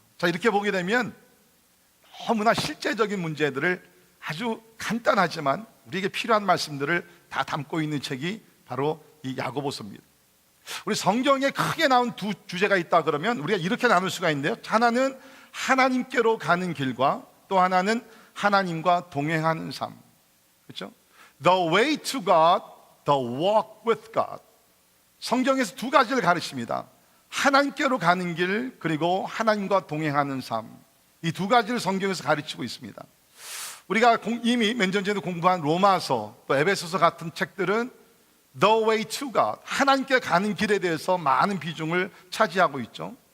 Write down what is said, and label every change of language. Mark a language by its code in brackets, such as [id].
[ko] 자, 이렇게 보게 되면 너무나 실제적인 문제들을 아주 간단하지만 우리에게 필요한 말씀들을 다 담고 있는 책이 바로 이 야고보서입니다. 우리 성경에 크게 나온 두 주제가 있다 그러면 우리가 이렇게 나눌 수가 있는데요. 하나는 하나님께로 가는 길과 또 하나는 하나님과 동행하는 삶. 그렇죠? [en] The way to God, the walk with God. [ko] 성경에서 두 가지를 가르칩니다. 하나님께로 가는 길, 그리고 하나님과 동행하는 삶. 이 두 가지를 성경에서 가르치고 있습니다. 우리가 이미 몇 년 전에 공부한 로마서, 또 에베소서 같은 책들은 [en] The way to God, [ko] 하나님께 가는 길에 대해서 많은 비중을 차지하고 있죠.